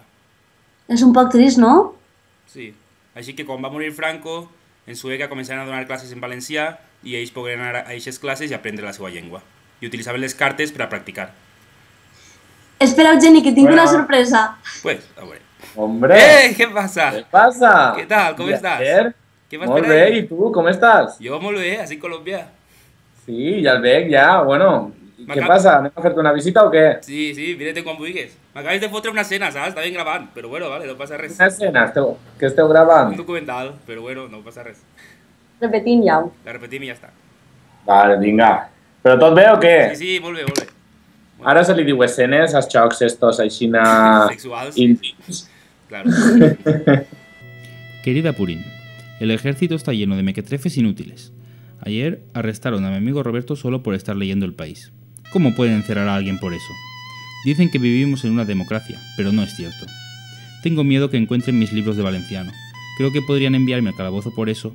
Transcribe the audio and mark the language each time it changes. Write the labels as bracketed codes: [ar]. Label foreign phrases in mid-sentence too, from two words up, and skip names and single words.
[ca] És un poc trist, no? Sí, així que quan va morir Franco, en Sueca començaren a donar classes en valencià i ells pogueren anar a aquestes classes i aprendre la seva llengua. I utilitzaven les cartes per a practicar. Espera, Eugeni, que tinc una sorpresa. Pues, a veure. [es] Hombre. ¿Qué pasa? ¿Qué pasa? ¿Qué tal? ¿Cómo estás? ¿Qué vas [ca] Molt [es] per ahí? [ca] bé, [es] ¿y tú? ¿Cómo estás? [ca] Jo molt bé, [es] así Colombia. Sí, ya [ca] el veig, [es] ya, bueno. ¿Qué pasa? ¿Anem a hacerte una visita o qué? [ca] Sí, vine-te quan vulguis. M'acabes de fotre una escena, saps? Està ben gravant, però bueno, vale, no passa res. Una escena? ¿Qué esteu gravant? Un documental, però bueno, no passa res. Repetim ja. La repetim i ja està. Vale, vinga. ¿Pero tot bé o qué? Sí, molt bé, molt bé. Ara se li diu escenes als xocs estos aixina... Sexuals. íntims. [es] Claro. Querida Purín, el ejército está lleno de mequetrefes inútiles. Ayer arrestaron a mi amigo Roberto solo por estar leyendo El País. ¿Cómo pueden encerrar a alguien por eso? Dicen que vivimos en una democracia, pero no es cierto. Tengo miedo que encuentren mis libros de valenciano. Creo que podrían enviarme al calabozo por eso.